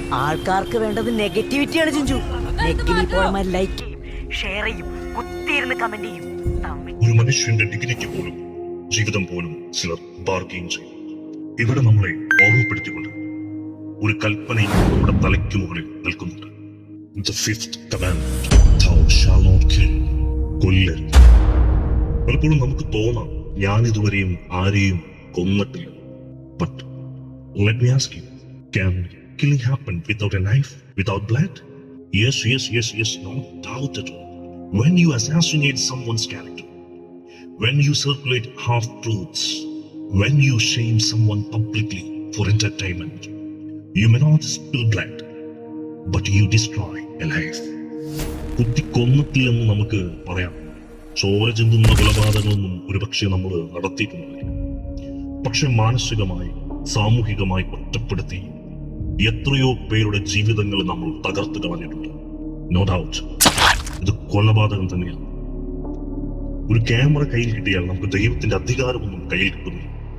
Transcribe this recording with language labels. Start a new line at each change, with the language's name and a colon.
Malayalam: ആൾക്കാർക്ക് വേണ്ടത് നെഗറ്റിവിറ്റിയാണ് Chinchu. Negative പോയമാർ like ചെയ്യും, ഷെയർ ചെയ്യും, കുത്തിയിരുന്ന് കമന്റ് ചെയ്യും. ഒരു മനുഷ്യന്റെ ഡിഗ്നിറ്റി പോലും ജീവിതം പോലും ചിലർ ബാർഗെയിൻ ചെയ്യും. ഇവിടെ നമ്മളെ ഓർമ്മപ്പെടുത്തിക്കൊണ്ട് ഒരു കൽപ്പനയും നമ്മുടെ തലയ്ക്ക് മുകളിൽ നിൽക്കുന്നുണ്ട്.
English: The fifth commandment, thou shalt not kill.
Malayalam: കൊല്ലരുത്. പലപ്പോഴും നമുക്ക് തോന്നാം ഞാൻ ഇതുവരെയും ആരെയും കൊന്നിട്ടില്ല.
English: But let me ask you, can killing happen without a knife, without blood? Yes, no doubt at all. When you assassinate someone's character, when you circulate half-truths, when you shame someone publicly for entertainment, you may not spill blood, but you destroy a life.
Malayalam: കുത്തി കൊന്നിട്ടില്ലെന്ന് നമുക്ക് പറയാം. ചോര ചിന്തുന്ന കൊലപാതകങ്ങളൊന്നും ഒരുപക്ഷെ നമ്മൾ നടത്തിയിട്ടുണ്ടായിരിക്കും. പക്ഷെ മാനസികമായി, സാമൂഹികമായി ഒറ്റപ്പെടുത്തി എത്രയോ പേരുടെ ജീവിതങ്ങൾ നമ്മൾ തകർത്ത് കളഞ്ഞിട്ടുണ്ട്.
English: no doubt
Malayalam: ഇത് കൊലപാതകം തന്നെയാണ്. ഒരു ക്യാമറ കയ്യിൽ കിട്ടിയാൽ നമുക്ക് ദൈവത്തിന്റെ അധികാരമൊന്നും കയ്യിൽ കിട്ടുന്നില്ല.